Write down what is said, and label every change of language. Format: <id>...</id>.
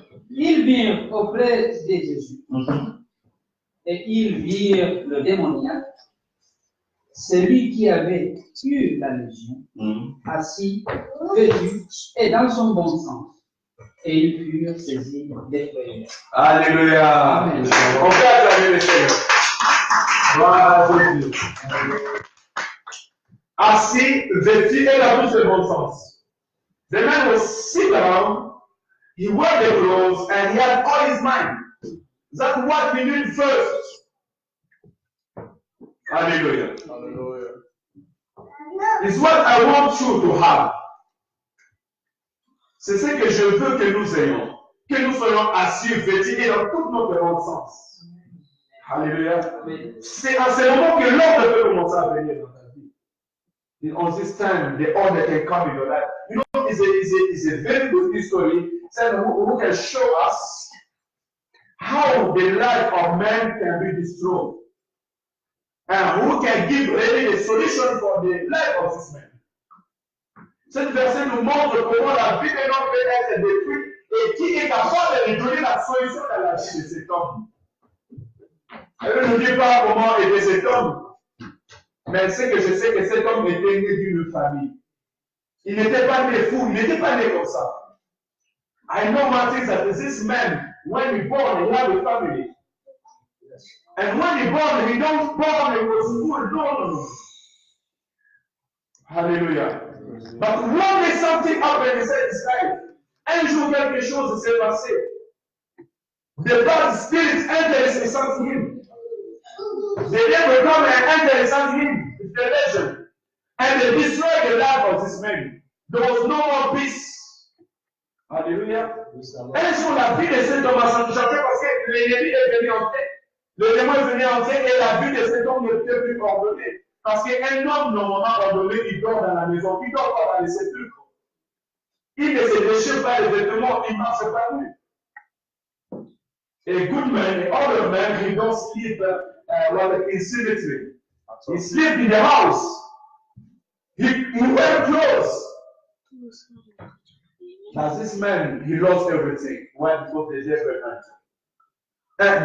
<fr>Ils virent auprès de Jésus et ils virent le démoniaque, celui qui avait eu la légion, assis, vêtu et dans son bon sens. Et ils furent saisis d'effrayants. Alléluia. Amen. On peut acclamer le Seigneur. Gloire à Jésus. Assis, vêtu et dans tout le bon sens.</fr> <en>The man was sit down, he wore the clothes, and he had all his mind. That's what we need first. Hallelujah. Hallelujah. It's what I want you to have.</en> <fr>C'est ce que je veux que nous ayons. Que nous soyons assis, vêtus et dans tout notre bon sens. Alléluia. C'est à ce moment que l'ordre peut commencer à venir dans ta vie.</fr> <en>On this time, the order can come in your life. You know, it's a very good history who can show us how the life of man can be destroyed. And who can give really the solution for the life of this man.</en> <fr>Cette verset nous montre comment la vie de l'homme peut être détruite et qui est capable de donner la solution à la vie de cet homme. Elle ne nous dit pas comment était cet homme, mais c'est que je sais que cet homme était né d'une famille. Il n'était pas né fou, il n'était pas né comme ça.</fr> <en>I know one thing that this man, when he born, he had a family. And when he born, he don't born, he was full. No. Hallelujah. But one day something happened in his life.</en> <fr>Un jour quelque chose s'est passé.</fr> <en>The bad spirit entered inside him. The devil come and enter inside him with the legend. And they destroyed the life of this man. There was no more peace. Alléluia.</en> <fr>Un jour la vie de cet homme a changé parce que l'ennemi est venu entrer. Le démon est venu entrer et la vie de cet homme ne peut plus ordonner. Parce qu'un homme normalement ordonné, il dort dans la maison, il dort pas dans les sépulcres. Il ne se déchire pas les vêtements, il ne marche pas nu.</fr> <en>A good man, an older man, he don't sleep in cemetery. He sleep in the house. He wear clothes. Now this man, he lost everything when the devil entered.</en>